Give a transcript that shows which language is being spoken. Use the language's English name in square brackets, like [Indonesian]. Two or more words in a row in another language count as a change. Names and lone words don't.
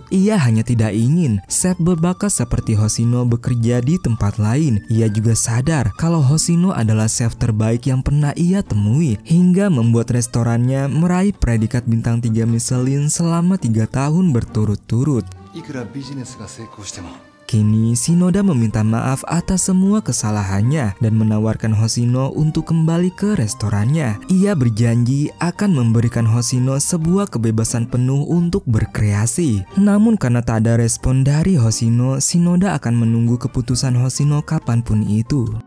[Indonesian] Ia hanya tidak ingin chef berbakat seperti Hoshino bekerja di tempat lain. Ia juga sadar kalau Hoshino adalah chef terbaik yang pernah ia temui, hingga membuat restorannya meraih predikat bintang 3 Michelin selama 3 tahun berturut-turut. [Japanese] いくらビジネスが成功しても [Indonesian] Kini Shinoda meminta maaf atas semua kesalahannya dan menawarkan Hoshino untuk kembali ke restorannya. Ia berjanji akan memberikan Hoshino sebuah kebebasan penuh untuk berkreasi. Namun karena tak ada respon dari Hoshino, Shinoda akan menunggu keputusan Hoshino kapanpun itu.